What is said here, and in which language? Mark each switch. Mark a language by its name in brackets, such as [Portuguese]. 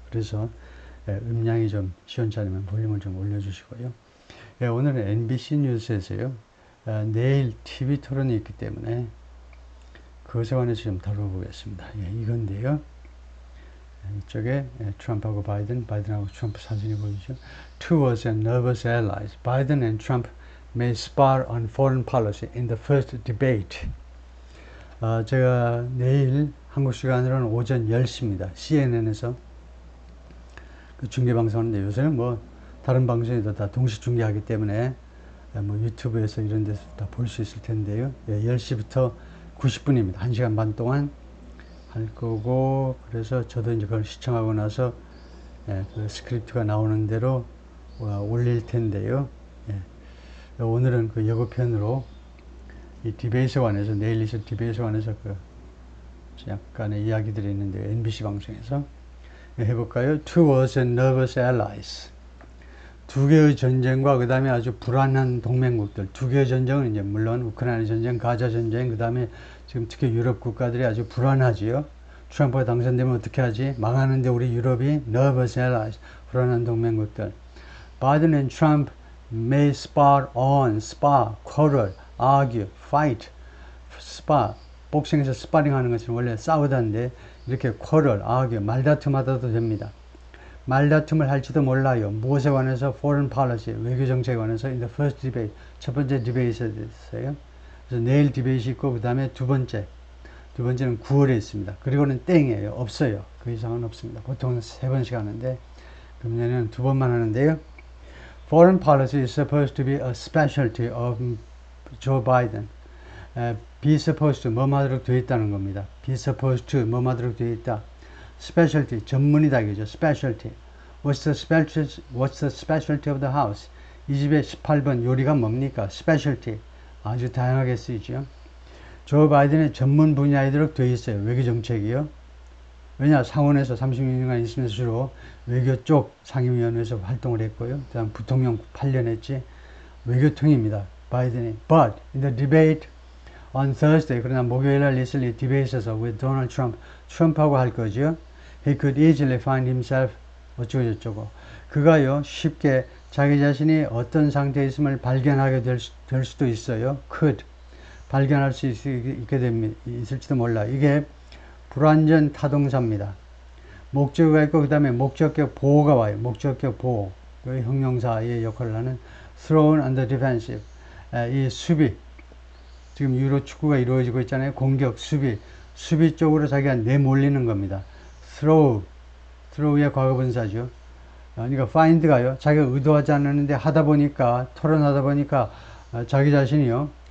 [Korean] 그래서 음량이 좀 시원치 않으면 볼륨을 좀 올려주시고요. 예, 오늘은 NBC 뉴스에서요, 내일 TV 토론이 있기 때문에 그것에 관해서 좀 다뤄보겠습니다. 예, 이건데요. 이쪽에 트럼프하고 바이든하고 트럼프 사진이 보이죠. [English] Two was and nervous allies. Biden and Trump may spar on foreign policy in the first debate. [Korean] 제가 내일 한국 시간으로는 오전 10시입니다. CNN에서 그 중계 방송하는데 요새는 뭐 다른 방송에도 다 동시 중계하기 때문에 뭐 유튜브에서 이런 데서 다 볼 수 있을 텐데요. 10시부터 90분입니다. 1시간 반 동안 할 거고, 그래서 저도 이제 그걸 시청하고 나서 그 스크립트가 나오는 대로 올릴 텐데요. 오늘은 그 예고편으로 이 디베이트에 관해서, 내일 있을 디베이트에 관해서 그 약간의 이야기들이 있는데 NBC 방송에서 해볼까요? [English] Two wars and nervous allies. [Korean] 두 개의 전쟁과 그 다음에 아주 불안한 동맹국들. 두 개의 전쟁은 이제 물론 우크라이나 전쟁, 가자 전쟁, 그 다음에 지금 특히 유럽 국가들이 아주 불안하지요. 트럼프가 당선되면 어떻게 하지? 망하는데 우리 유럽이 nervous allies, 불안한 동맹국들. [English] Biden and Trump may spar on, quarrel, argue, fight. [Korean] 복싱에서 스파링 하는 것은 원래 싸우다인데 이렇게 quarrel, argue, 말다툼 하다도 됩니다. 말다툼을 할지도 몰라요. 무엇에 관해서? foreign policy, 외교 정책에 관해서 [English] in the first debate, [Korean] 첫 번째 디베이트에 있어요. 그래서 내일 디베이트 있고 그 다음에 두 번째는 9월에 있습니다. 그리고는 땡이에요. 없어요. 그 이상은 없습니다. 보통은 3번씩 하는데 금년에는 2번만 하는데요. [English] Foreign policy is supposed to be a specialty of Joe Biden. be supposed to [Korean] 뭐하도록 되어 있다는 겁니다. be supposed to 뭐하도록 되어 있다. specialty 전문이다 이거죠. [English] specialty. What's the specialty of the house? [Korean] 이 집의 18번 요리가 뭡니까? specialty. 아주 다양하게 쓰이죠. 조 바이든의 전문 분야이도록 되어 있어요. 외교 정책이요. 왜냐? 상원에서 36년간 있으면서 주로 외교 쪽 상임위원회에서 활동을 했고요. 그 다음 부통령 8년 했지. 외교통입니다. 바이든이. [English] But in the debate on Thursday, [Korean] 그러나 목요일날 있을 이 디베이트에서 [English] with Donald Trump, [Korean] 트럼프하고 할 거죠. [English] He could easily find himself [Korean] 어쩌고저쩌고. 그가요 쉽게 자기 자신이 어떤 상태에 있음을 발견하게 될 수도 있어요. could. 발견할 수 있게 됩니다. 있을지도 몰라. 이게 불완전 타동사입니다. 목적어가 있고 그 다음에 목적격 보호가 와요. 목적격 보호. 형용사의 역할을 하는 [English] thrown on the defensive. [Korean] 이 수비. 지금 유로 축구가 이루어지고 있잖아요. 공격, 수비 쪽으로 자기가 내몰리는 겁니다. throw의 과거분사죠. 그러니까 find가요. 자기가 의도하지 않았는데 토론하다 보니까 자기 자신이요.